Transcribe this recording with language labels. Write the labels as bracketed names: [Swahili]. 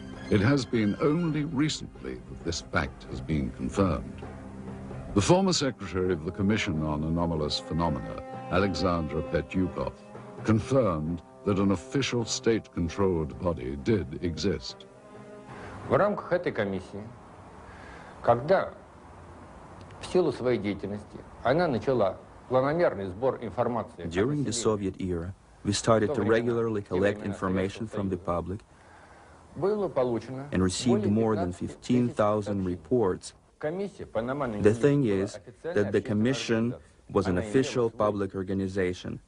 [English] It has been only recently that this fact has been confirmed. The former secretary of the Commission on Anomalous Phenomena, Alexandra Petyukov, confirmed that an official state-controlled body did exist. [Russian] В рамках этой комиссии, когда в силу своей деятельности она начала планомерный сбор информации. [English] During the Soviet era, we started to regularly collect information from the public and received more than 15,000 reports. The thing is that the commission was an official public organization.